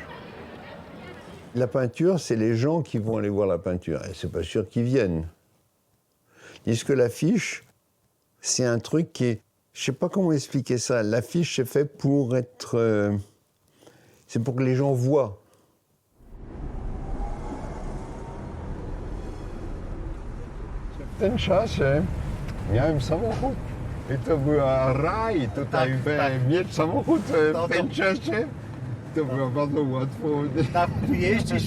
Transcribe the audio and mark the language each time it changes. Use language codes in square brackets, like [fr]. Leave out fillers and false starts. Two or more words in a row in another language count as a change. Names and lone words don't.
[fr] La peinture, c'est les gens qui vont aller voir la peinture, et c'est pas sûr qu'ils viennent. Est-ce que l'affiche, c'est un truc qui est... Je sais pas comment expliquer ça. L'affiche, c'est fait pour être... c'est pour que les gens voient. [pl] W ten czasie miałem samochód i to była raj. Tutaj mieć samochód w tym czasie to było bardzo łatwo. Tam jeździsz.